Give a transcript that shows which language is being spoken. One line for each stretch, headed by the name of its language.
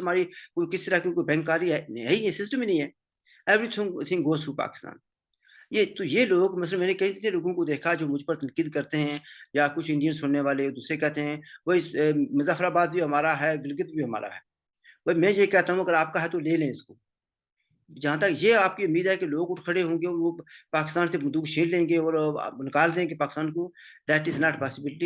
Urdu: ہماری کوئی کس طرح کی کوئی بینکاری ہے ہی, سسٹم ہی نہیں ہے.
English: Everything goes through Pakistan.
Urdu: یہ لوگ مثلا میں نے کئی لوگوں کو دیکھا جو مجھ پر تنقید کرتے ہیں, یا کچھ انڈین سننے والے دوسرے کہتے ہیں وہی مظفر آباد بھی ہمارا ہے, گلگت بھی ہمارا ہے. بھائی میں یہ کہتا ہوں اگر آپ کا ہے تو لے لیں اس کو. جہاں تک یہ آپ کی امید ہے کہ لوگ اٹھ کھڑے ہوں گے اور وہ پاکستان سے بندوق چھین لیں گے اور نکال دیں گے پاکستان کو,
English: That is not possibility.